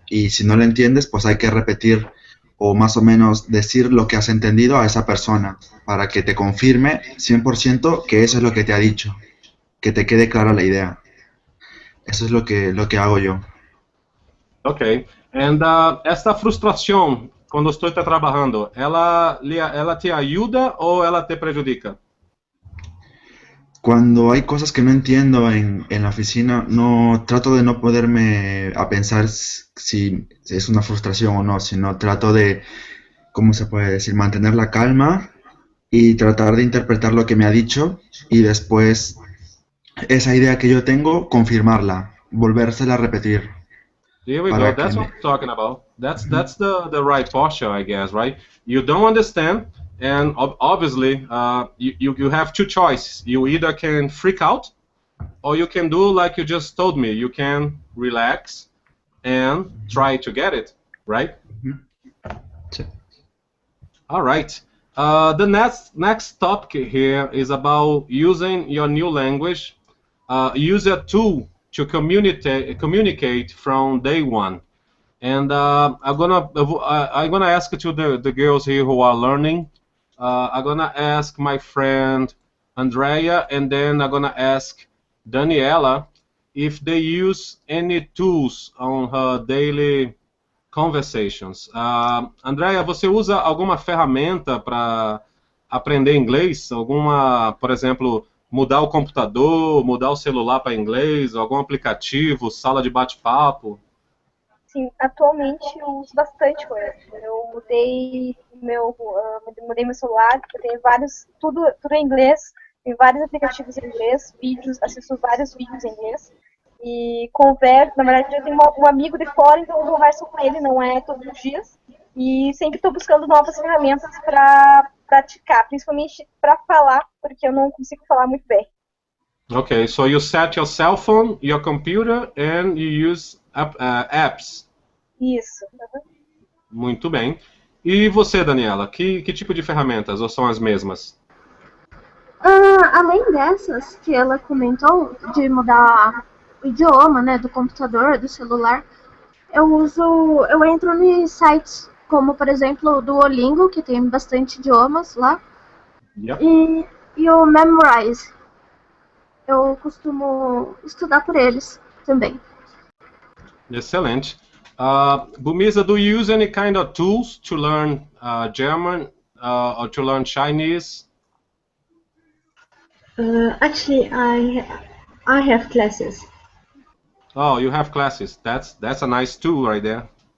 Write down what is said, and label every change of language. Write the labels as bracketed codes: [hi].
[es] Y si no lo entiendes, pues hay que repetir o más o menos decir lo que has entendido a esa persona para que te confirme 100% que eso es lo que te ha dicho, que te quede clara la idea. Eso es lo que hago yo. Ok. [en] And [pt] esta frustração, quando estou trabalhando, ela te ajuda ou ela te prejudica? [es] Cuando hay cosas que no entiendo en la oficina, trato de no poderme a pensar si es una frustración o no, sino trato de, ¿cómo se puede decir?, mantener la calma y tratar de interpretar lo que me ha dicho y después esa idea que yo tengo, confirmarla, volvérsela a repetir. [en] Here we go. That's what I'm talking about. That's the right posture, I guess, right? You don't understand, and obviously you have two choices. You either can freak out, or you can do like you just told me. You can relax and try to get it, right? All right. The next topic here is about using your new language. Use a tool to communicate from day one. And I'm gonna ask to the girls here who are learning. I'm gonna ask my friend Andrea, and then I'm gonna ask Daniela if they use any tools on her daily conversations. [pt] Andrea, você usa alguma ferramenta para aprender inglês? Por exemplo, mudar o computador, mudar o celular para inglês, algum aplicativo, sala de bate-papo? Sim, atualmente eu uso bastante coisa. Eu mudei meu celular, eu tenho tudo em inglês, tem vários aplicativos em inglês, vídeos, assisto vários vídeos em inglês e converso. Na verdade, eu tenho um amigo de fora, então eu converso com ele, não é todos os dias, E sempre estou buscando novas ferramentas para praticar, principalmente para falar, porque eu não consigo falar muito bem. [en] Okay, so you set your cell phone, your computer, and you use apps. [pt] Isso. Muito bem. E você, Daniela, que tipo de ferramentas, ou são as mesmas? Além dessas que ela comentou, de mudar o idioma, né, do computador, do celular, eu entro em sites como, por exemplo, o Duolingo, que tem bastante idiomas lá, [en] Yep. [pt] e o Memrise. Eu costumo estudar por eles também. Excelente. [en] Bumisa, do you use any kind of tools to learn German or to learn Chinese? Actually, I have classes. Oh, you have classes. That's a nice tool right there.